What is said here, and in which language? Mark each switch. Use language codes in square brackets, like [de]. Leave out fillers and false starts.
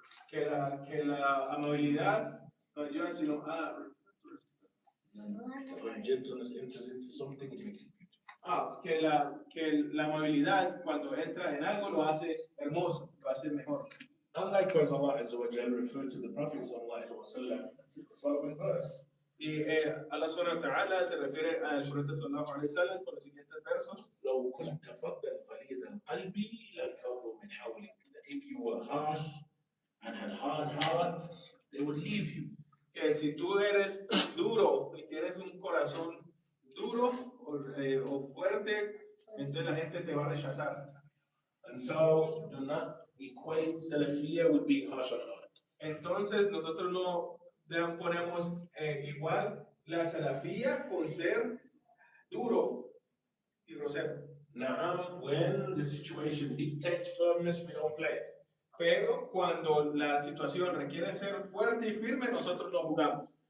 [es] Que la amabilidad no lleva sino a [en] When gentleness enters into something, it makes it beautiful. [es] que la amabilidad cuando entra en algo lo hace hermoso, lo hace mejor. [en] And likewise, Allah Azza wa Jalla referred to the Prophet sallallahu alaihi wasallam in the following verse. [es] Y Allah subhanahu wa ta'ala se refiere al profeta sallallahu alaihi wasallam con los siguientes versos. [ar] لو كنت فظا غليظ القلب لانفضوا من حولك. [en] That if you were harsh and had hard heart, they would leave you. [es] Que si tú eres duro y tienes un corazón duro o fuerte, entonces la gente te va a rechazar. [en] And so do not equate Salafiyya with being harsh on heart. [es] Entonces nosotros no ponemos igual la salafía con ser duro y grosero. [en] Now, when the situation dictates firmness, we don't play. [es] Pero cuando la situación requiere ser fuerte y firme, nosotros no jugamos.